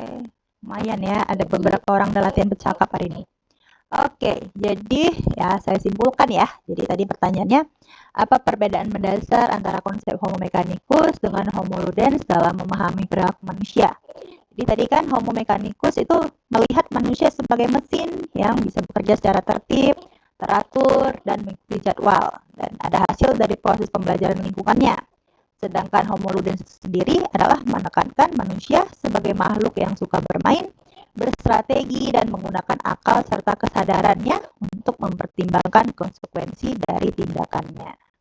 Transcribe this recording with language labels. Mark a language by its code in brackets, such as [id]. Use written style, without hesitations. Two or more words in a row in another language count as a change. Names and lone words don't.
[id] Lumayan ya, ada beberapa orang udah latihan bercakap hari ini. Oke, jadi ya saya simpulkan ya. Jadi tadi pertanyaannya, apa perbedaan mendasar antara konsep [la] Homo mechanicus [id] dengan [la] Homo ludens [id] dalam memahami perilaku manusia? Jadi tadi kan [la] Homo mechanicus [id] itu melihat manusia sebagai mesin yang bisa bekerja secara tertib, teratur, dan mengikuti jadwal. Dan ada hasil dari proses pembelajaran lingkungannya. Sedangkan [la] Homo ludens [id] sendiri adalah menekankan manusia sebagai makhluk yang suka bermain berstrategi dan menggunakan akal serta kesadarannya untuk mempertimbangkan konsekuensi dari tindakannya.